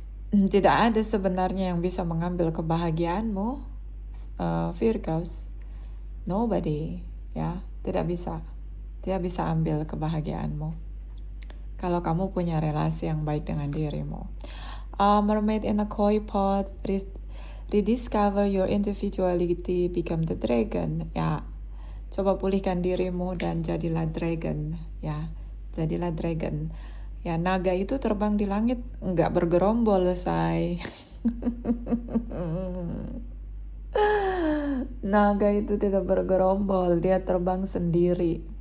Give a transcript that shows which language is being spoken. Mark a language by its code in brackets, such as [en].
[id] Tidak ada sebenarnya yang bisa mengambil kebahagiaanmu, Virgos. Nobody, ya, tidak bisa ambil kebahagiaanmu kalau kamu punya relasi yang baik dengan dirimu. [en] Mermaid in a koi pot, rediscover your individuality, become the dragon. [id] Ya, coba pulihkan dirimu dan jadilah dragon. Ya, jadilah dragon. Ya, naga itu terbang di langit, nggak bergerombol, say. Naga itu tidak bergerombol, dia terbang sendiri.